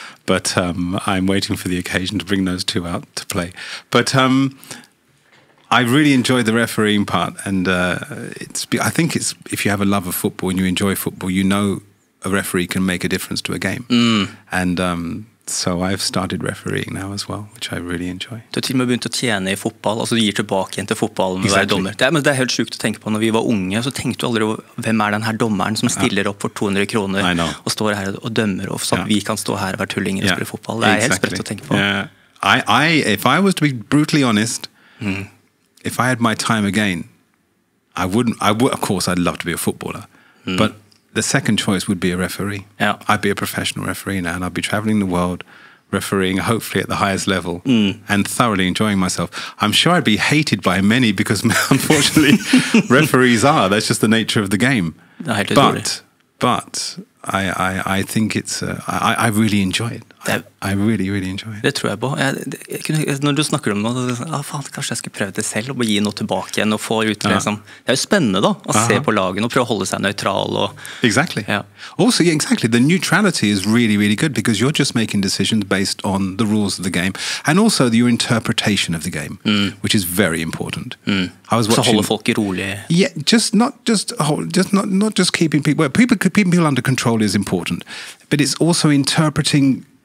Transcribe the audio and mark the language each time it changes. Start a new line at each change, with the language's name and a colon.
English: But I'm waiting for the occasion to bring those 2 out to play. But I really enjoyed the refereeing part. And I think it's if you have a love of football and you enjoy football, you know a referee can make a difference to a game. And so I've started refereeing now as well, which I really enjoy.
Norwegian: Du har til og med begynt å tjene i fotball, altså du gir tilbake igjen til fotballen med å være dommer. Men det helt sjukt å tenke på. Når vi var unge, så tenkte du aldri hvem den her dommeren som stiller opp for 200 kroner og står her og dømmer, og så vi kan stå her og være tullinger og spille fotball. Det helt sprøtt å tenke på.
English: If I was to be brutally honest, if I had my time again, I would, of course I'd love to be a footballer, but the second choice would be a referee. I'd be a professional referee now, and I'd be traveling the world refereeing, hopefully at the highest level, and thoroughly enjoying myself. I'm sure I'd be hated by many because, unfortunately, referees are. That's just the nature of the game. But I think it's. I really enjoy it. I really, really enjoy it.
Norwegian: Det tror jeg på. Når du snakker om noe, faen, kanskje jeg skulle prøve det selv og gi noe tilbake igjen og få ut liksom. Det jo spennende da, å se på lagen og prøve å holde seg nøytral.
English: Exactly. Also, exactly. The neutrality is really, really good because you're just making decisions based on the rules of the game and also your interpretation of the game, which is very important. I was watching.
Norwegian: Så holde folk rolig.
English: Yeah, not just keeping people under control is important, but it's also interpreting.